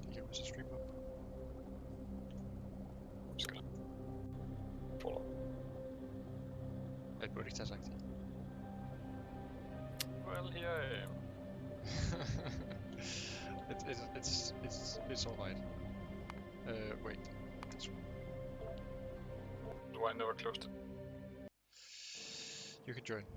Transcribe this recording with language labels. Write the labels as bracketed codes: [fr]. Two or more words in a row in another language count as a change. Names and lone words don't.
[en] Is the stream up? Just gonna follow. [da] Jeg burde ikke tage sagt det. [en] Well, here I am. It's alright. Wait. Do I never closed it? You can join.